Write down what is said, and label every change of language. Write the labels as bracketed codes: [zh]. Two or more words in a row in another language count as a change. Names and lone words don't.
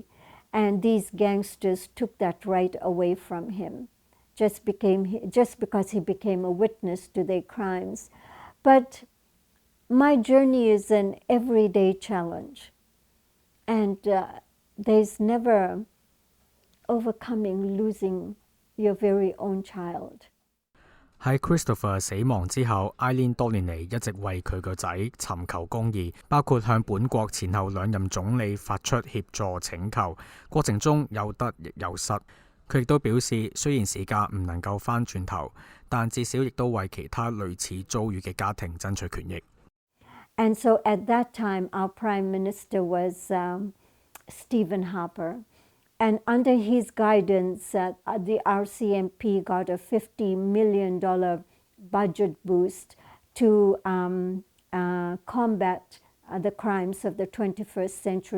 [en] And these gangsters took that right away from him, just because he became a witness to their crimes. But my journey is an everyday challenge. And there's never overcoming losing your very own child. [yue] 喺 Christopher 死亡之後 ，Eileen 多年嚟一直為佢個仔尋求公義，包括向本國前後兩任總理發出協助請求，過程中有得亦有失。佢亦都表示，雖然時間唔能夠返轉頭，但至少亦都為其他類似遭遇嘅家庭爭取權益。 [en] And so at that time, our Prime Minister was Stephen Harper. And under his guidance, the RCMP got a $50 million budget boost to combat the crimes of the 21st century.